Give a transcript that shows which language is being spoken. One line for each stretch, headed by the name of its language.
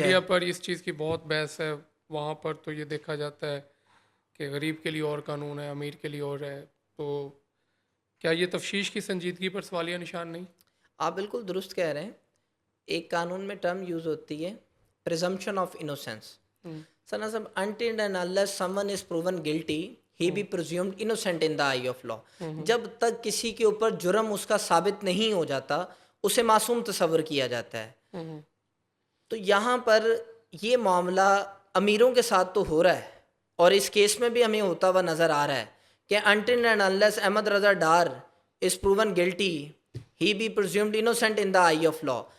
Urdu: Media پر اس چیز کی بہت بحث ہے، وہاں پر تو یہ دیکھا جاتا ہے کہ غریب کے لیے اور قانون ہے، امیر کے لیے اور ہے. تو کیا یہ تفتیش کی سنجیدگی پر سوالیہ نشان نہیں؟ آپ بالکل درست کہہ رہے ہیں. ایک قانون میں ٹرم یوز ہوتی ہے
English: Presumption of innocence. Sana sahib, until and unless someone is proven guilty he be presumed innocent in the eye of law.
Urdu: جب تک کسی کے اوپر جرم اس کا ثابت نہیں ہو جاتا اسے معصوم تصور کیا جاتا ہے. تو یہاں پر یہ معاملہ امیروں کے ساتھ تو ہو رہا ہے اور اس کیس میں بھی ہمیں ہوتا ہوا نظر آ رہا ہے کہ
English: until and unless
Urdu: Ahmad Raza Dar
English: is proven guilty he be presumed innocent in the eye of law.